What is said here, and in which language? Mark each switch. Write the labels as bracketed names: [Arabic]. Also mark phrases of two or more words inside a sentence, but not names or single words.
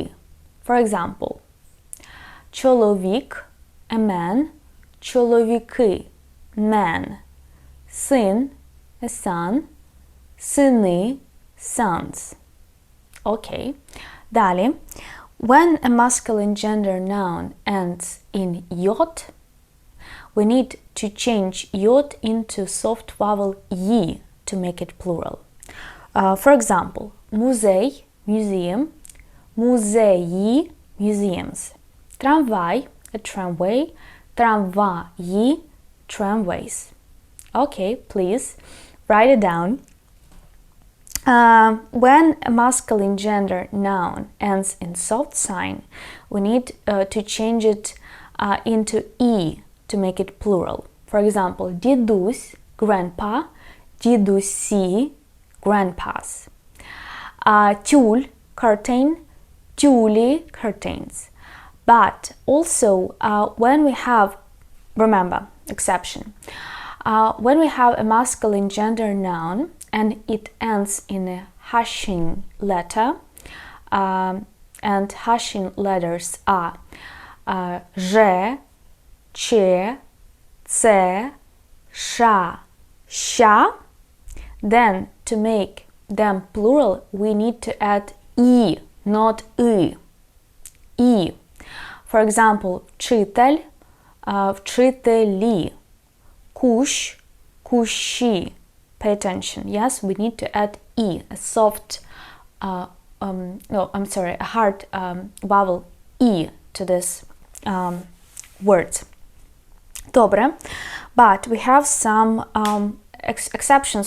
[English] For example, чоловік, a man, чоловіки, men, син, a son, сини, sons. Okay. Далі. When a masculine gender noun ends in yot, we need to change yot into soft vowel yi to make it plural. For example, музей, museum, музеї, museums. Трамвай, a tramway, трамваї, tramways. Okay, please write it down. When a masculine gender noun ends in soft sign, we need to change it into e to make it plural. For example, дідусь, grandpa, дідусі, grandpas. Тюль, curtain, тюлі, curtains. But also, when we have, remember, exception, when we have a masculine gender noun and it ends in a hashing letter, and hashing letters are ж, ч, ц, ша, ща, then to make them plural, we need to add e, not y. E. For example, [Ukrainian] вчитель, вчителі, кущ, кущі. [English] Pay attention. Yes, we need to add e, a soft, a hard vowel e to this word. [Ukrainian] Добре. [English] But we have some exceptions.